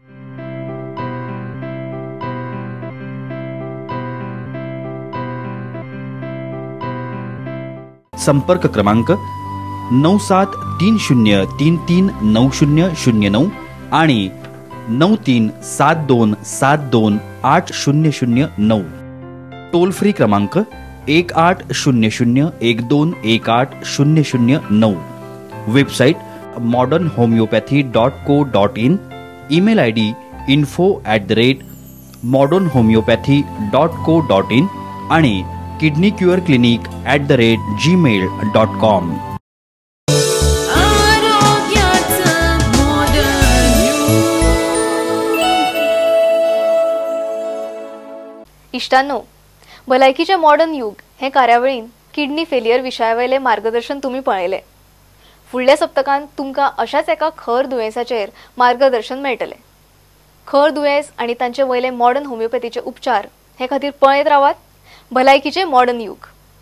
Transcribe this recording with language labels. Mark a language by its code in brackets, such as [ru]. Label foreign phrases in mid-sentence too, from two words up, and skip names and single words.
[mr] संपर्क क्रमांक 9730339009 आणि 9372728009. टोल फ्री क्रमांक 180012180009. वेबसाईट modernhomeopathy.co.in. ईमेल ID info@modernhomeopathy.co.in आणि kidneycureclinic@gmail.com. [kok] इष्टांनो, भलायकीचे मॉडर्न युग हे कार्यावळीन [en] kidney failure [kok] विशयावयले मार्गदर्शन तुम्ही पळयले. फुडल्या सप्तकांत तुमकां अशाच एका खर दुयेंसाचेर मार्गदर्शन मेळटले. खर दुयेंस आणि तांचे वयले मॉडर्न होमिओपॅथीचे उपचार हे खातीर पळयत रावात भलायकीचे मॉडर्न युग.